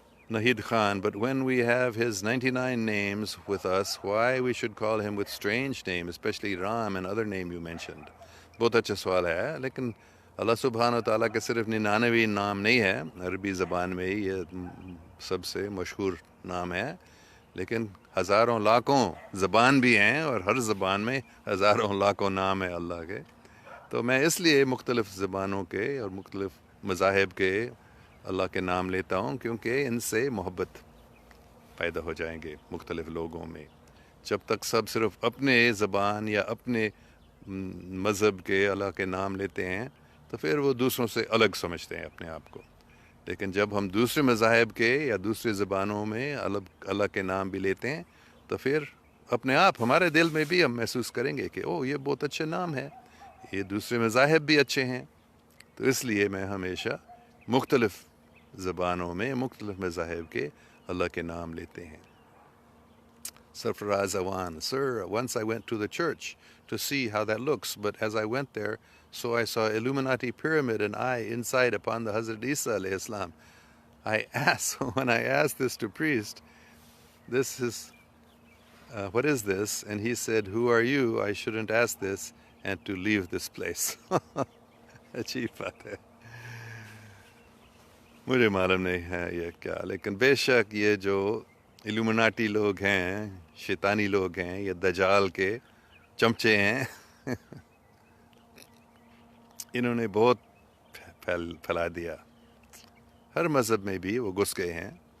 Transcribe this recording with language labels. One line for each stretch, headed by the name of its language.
English: Nahid Khan, but when we have his 99 names with us, why we should call him with strange name, especially Ram and other name you mentioned?
Urdu: بہت اچھا سوال ہے. لیکن اللہ سبحانہ و تعالیٰ کے صرف 99 نام نہیں ہے. عربی زبان میں یہ سب سے مشہور نام ہے، لیکن ہزاروں لاکھوں زبان بھی ہیں، اور ہر زبان میں ہزاروں لاکھوں نام ہیں اللہ کے. تو میں اس لیے مختلف زبانوں کے اور مختلف مذاہب کے اللہ کے نام لیتا ہوں، کیونکہ ان سے محبت پیدا ہو جائیں گے مختلف لوگوں میں. جب تک سب صرف اپنے زبان یا اپنے مذہب کے اللہ کے نام لیتے ہیں تو پھر وہ دوسروں سے الگ سمجھتے ہیں اپنے آپ کو. لیکن جب ہم دوسرے مذاہب کے یا دوسرے زبانوں میں اللہ کے نام بھی لیتے ہیں تو پھر اپنے آپ ہمارے دل میں بھی ہم محسوس کریں گے کہ یہ بہت اچھے نام ہے، یہ دوسرے مذاہب بھی اچھے ہیں. تو اس لیے میں ہمیشہ مختلف زبانوں میں مختلف مذاہب کے اللہ کے نام لیتے ہیں.
English: Sarfaraz Awan, "Sir, once I went to the church to see how that looks, but as I went there, so I saw Illuminati pyramid and I inside upon the Hazrat Isa alayhi salam. When I asked this to priest, this is, what is this? And he said, who are you? I shouldn't ask this and to leave this place."
Urdu: عجیب بات ہے، مجھے معلوم نہیں ہے یہ کیا، لیکن بے شک یہ جو ایلومناٹی لوگ ہیں، شیطانی لوگ ہیں، یہ دجال کے چمچے ہیں، انہوں نے بہت پھیلا دیا، ہر مذہب میں بھی وہ گھس گئے ہیں،